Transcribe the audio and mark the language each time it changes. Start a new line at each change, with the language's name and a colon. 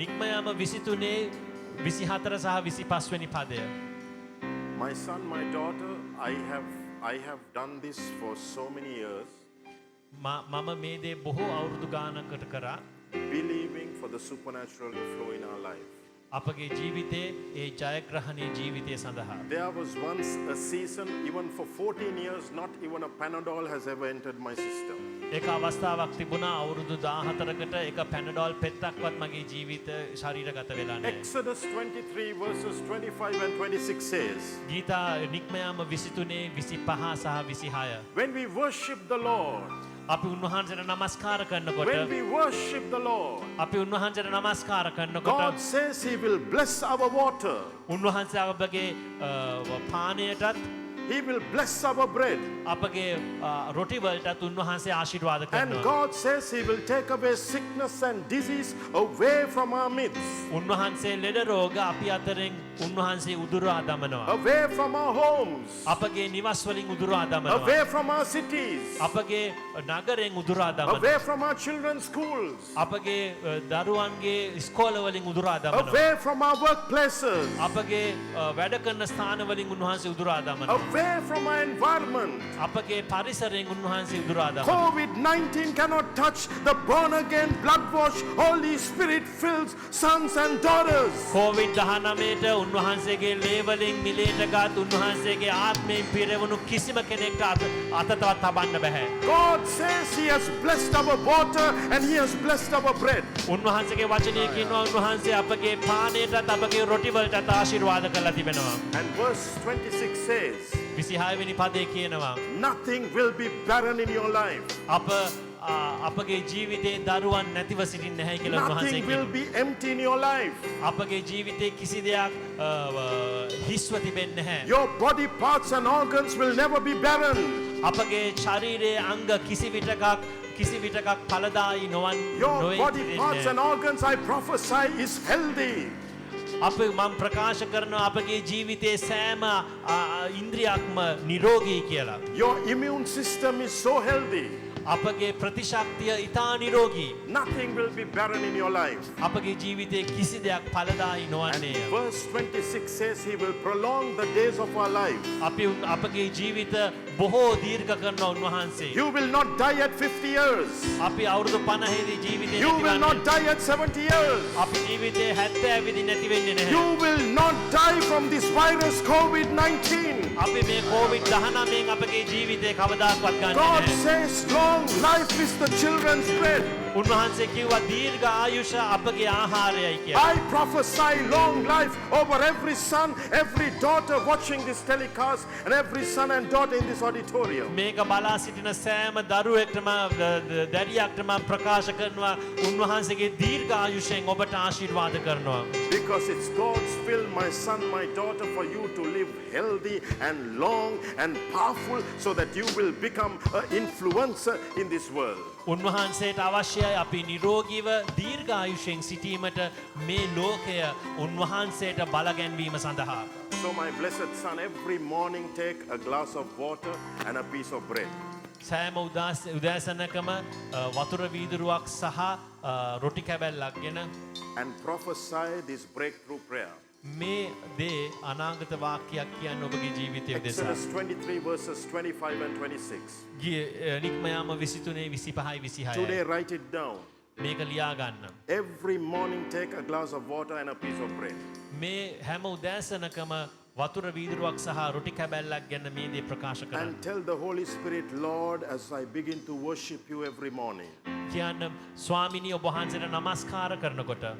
Sinhala: නික්මයාම 23 24 සහ 25 වෙනි පදය.
English: My son, my daughter, I have done this for so many years,
Sinhala: මම මේ දේ බොහෝ අවුරුදු ගානකට කරා.
English: believing for the supernatural to flow in our life.
Sinhala: අපගේ ජීවිතේ ඒ ජයග්‍රහණයේ ජීවිතය සඳහා.
English: There was once a season, even for 14 years, not even a Panadol has ever entered my system.
Sinhala: එක අවස්ථාවක් තිබුණා අවුරුදු 14කට එක පැනඩෝල් පෙත්තක්වත් මගේ ජීවිත ශරීරගත වෙලා නැහැ.
English: Exodus 23 verses 25 and 26 says,
Sinhala: Geetha නික්මයාම 23 25 සහ 26.
English: when we worship the Lord,
Sinhala: අපි උන්වහන්සේට නමස්කාර කරනකොට
English: when we worship the Lord,
Sinhala: අපි උන්වහන්සේට නමස්කාර
English: God
Sinhala: කරනකොට
English: says He will bless our water.
Sinhala: උන්වහන්සේ අපගේ පානයටත්
English: He will bless our bread.
Sinhala: අපගේ රොටි වලටත් උන්වහන්සේ ආශිර්වාද
English: And
Sinhala: කරනවා.
English: God says He will take away sickness and disease away from our midst,
Sinhala: උන්වහන්සේ ලෙඩ රෝග අපි අතරින් උන්වහන්සේ උදුරා දමනවා.
English: away from our homes,
Sinhala: අපගේ නිවස් වලින් උදුරා දමනවා.
English: away from our cities,
Sinhala: අපගේ නගරෙන් උදුරා දමනවා.
English: away from our children's schools,
Sinhala: අපගේ දරුවන්ගේ ඉස්කෝල වලින් උදුරා දමනවා.
English: away from our workplaces,
Sinhala: අපගේ වැඩ කරන ස්ථාන වලින් උන්වහන්සේ උදුරා දමනවා.
English: away from our environment.
Sinhala: අපගේ පරිසරයෙන් උන්වහන්සේ උදුරා දමනවා.
English: COVID-19 cannot touch the born again, blood washed, Holy Spirit filled sons and daughters.
Sinhala: COVID-19ට උන්වහන්සේගේ ලේවලින් මිලේටගත් උන්වහන්සේගේ ආත්මයෙන් පිරවුණු කිසිම කෙනෙක්ට අතතවත් තබන්න බෑ.
English: God says He has blessed our water and He has blessed our bread.
Sinhala: උන්වහන්සේගේ වචනය කියනවා උන්වහන්සේ අපගේ පානයටත් අපගේ රොටි වලටත් ආශිර්වාද කරලා තිබෙනවා.
English: And verse 26 says,
Sinhala: 26 වෙනි පදේ කියනවා
English: nothing will be barren in your life.
Sinhala: අපගේ ජීවිතේ දරුවන් නැතිව සිටින්නේ නැහැ කියලා උන්වහන්සේ
English: Nothing will
Sinhala: කියනවා.
English: be empty in your life.
Sinhala: අපගේ ජීවිතේ කිසි දෙයක් හිස්ව තිබෙන්නේ නැහැ.
English: Your body parts and organs will never be barren.
Sinhala: අපගේ ශරීරයේ අංග කිසි විටකක් ඵලදායී
English: Your
Sinhala: නොවේ.
English: body parts and organs, I prophesy, is healthy.
Sinhala: අප මම ප්‍රකාශ කරනවා අපගේ ජීවිතයේ සෑම ඉන්ද්‍රියක්ම නිරෝගී කියලා.
English: Your immune system is so healthy.
Sinhala: අපගේ ප්‍රතිශක්තිය ඉතා නිරෝගී.
English: Nothing will be barren in your life.
Sinhala: අපගේ ජීවිතයේ කිසි දෙයක් ඵලදායී
English: And
Sinhala: නොවන්නේ.
English: verse 26 says He will prolong the days of our life.
Sinhala: අපගේ ජීවිත බොහෝ දීර්ඝ කරන උන්වහන්සේ.
English: You will not die at 50 years.
Sinhala: අපි අවුරුදු 50 දී ජීවිතේ
English: You will not
Sinhala: නැතිවන්නේ.
English: die at 70 years.
Sinhala: අපි ජීවිතේ 70 විදි නැති වෙන්නේ නැහැ.
English: You will not die from this virus COVID-19.
Sinhala: අපි මේ COVID-19 අපගේ ජීවිතේ කවදාකවත් ගන්නෙ
English: God
Sinhala: නැහැ.
English: says long life is the children's bread.
Sinhala: උන්වහන්සේ කිව්වා දීර්ඝ ආයුෂ අපගේ ආහාරයයි කියලා.
English: I prophesy long life over every son, every daughter watching this telecast, and every son and daughter in this auditorium.
Sinhala: මේක බලා සිටින සෑම දරුවෙක්ටම දැරියක්ටම ප්‍රකාශ කරනවා උන්වහන්සේගේ දීර්ඝ ආයුෂයෙන් ඔබට ආශිර්වාද කරනවා.
English: Because it's God's will, my son, my daughter, for you to live healthy and long and powerful so that you will become an influencer in this world.
Sinhala: උන්වහන්සේට අවශ්‍යයි අපි නිරෝගීව දීර්ඝ ආයුෂයෙන් සිටීමට මේ ලෝකය උන්වහන්සේට බලගැන්වීම සඳහා.
English: So my blessed son, every morning take a glass of water and a piece of bread.
Sinhala: සෑම උදෑසනකම වතුර වීදුරුවක් සහ රොටි කැබැල්ලක් ගෙන
English: And prophesy this breakthrough prayer.
Sinhala: මේ දේ අනාගත වාක්‍යයක් කියන්න ඔබගේ ජීවිතය දෙසා.
English: Exodus 23 verses 25 and 26.
Sinhala: නික්මයාම 23 25 26.
English: Today write it down.
Sinhala: මේක ලියා ගන්න.
English: Every morning take a glass of water and a piece of bread.
Sinhala: මේ හැම උදෑසනකම වතුර වීදුරුවක් සහ රොටි කැබැල්ලක් ගැන මේ දේ ප්‍රකාශ කරන්න.
English: And tell the Holy Spirit, Lord, as I begin to worship you every morning.
Sinhala: කියන්න ස්වාමිනී ඔබ වහන්සේට නමස්කාර කරනකොට